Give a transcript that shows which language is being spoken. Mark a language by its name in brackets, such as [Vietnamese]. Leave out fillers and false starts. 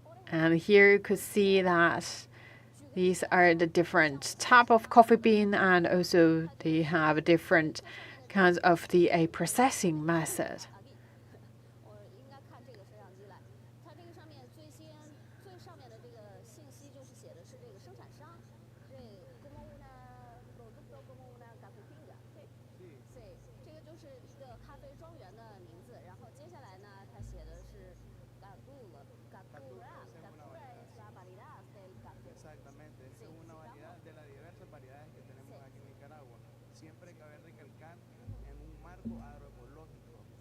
[English] And here you could see that these are the different type of coffee bean, and also they have different kinds of the processing method. [Chinese] 我应该看这个摄像机来，它这个上面最上面的这个信息就是写的是这个生产商，这 [Spanish] como una producto como una cafetería， [Chinese] 对，这个就是一个咖啡庄园的名字。然后接下来呢，它写的是 [Spanish] Catura es la variedad del café。 Exactamente, esta es una variedad de las diversas variedades que tenemos aquí en Nicaragua. Siempre cabe recalcar en un marco agroecológico.